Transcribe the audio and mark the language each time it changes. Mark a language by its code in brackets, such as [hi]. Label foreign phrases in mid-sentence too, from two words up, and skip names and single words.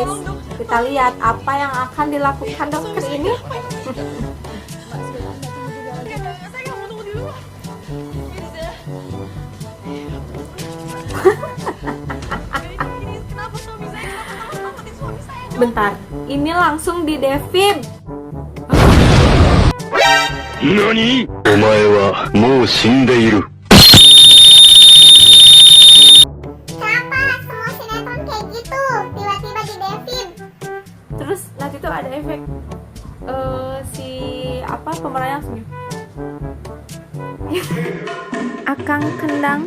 [id] Kita lihat apa yang akan dilakukan dokter ini. Bentar, ini langsung di defib. [ja] NANI? お前はもう死んでいる。 [id] Kenapa semua sinetron kayak gitu? Tiba-tiba di defib. Terus nanti tuh ada efek pemerannya langsung Akang Kendang.